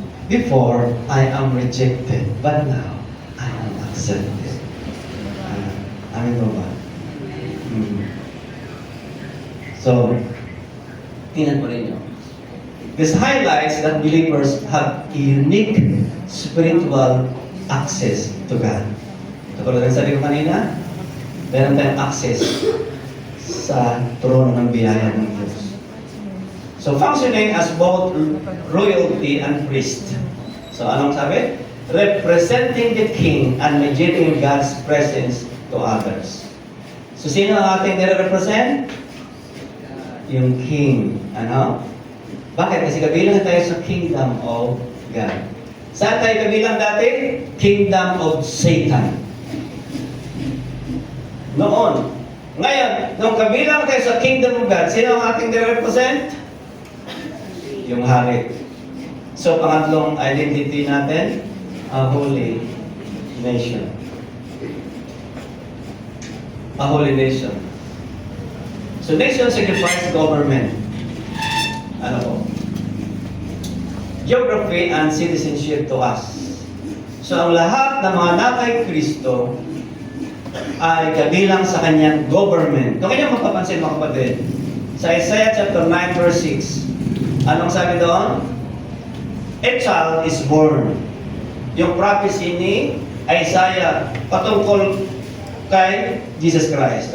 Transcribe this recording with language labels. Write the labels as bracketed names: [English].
[English] Before, I am rejected. But now, I am accepted. [Filipino] Amin mo ba? So, tingnan po rin nyo. [English] This highlights that believers have a unique spiritual access to God. [Filipino] Tulad ng sabi ko kanina, meron tayong access sa trono ng biyaya ng Diyos. [English] So, functioning as both royalty and priest. [Filipino] So, anong sabi? [English] Representing the king and mediating God's presence to others. [Filipino] So, sino ang ating nire-represent? Yung king. Ano? Bakit? Kasi kabilang tayo sa [English] kingdom of God. [Filipino] Saan tayo kabilang dati? [English] Kingdom of Satan. [Filipino] Noon. Ngayon, nung kabilang tayo sa [English] kingdom of God, [Filipino] sino ang ating nire-represent? Yung hari. [English] So, pangatlong identity natin, a holy nation. A holy nation. So, nation signifies government. [Filipino] Ano po? [English] Geography and citizenship to us. [Filipino] So, ang lahat ng mga nakay Kristo ay kabilang sa kanyang government. Kung kanyang mapapansin mga kapatid, sa Isaiah chapter 9 verse 6, anong sabi doon? [English] A child is born. [Filipino] Yung prophecy ni Isaiah patungkol kay Jesus Christ.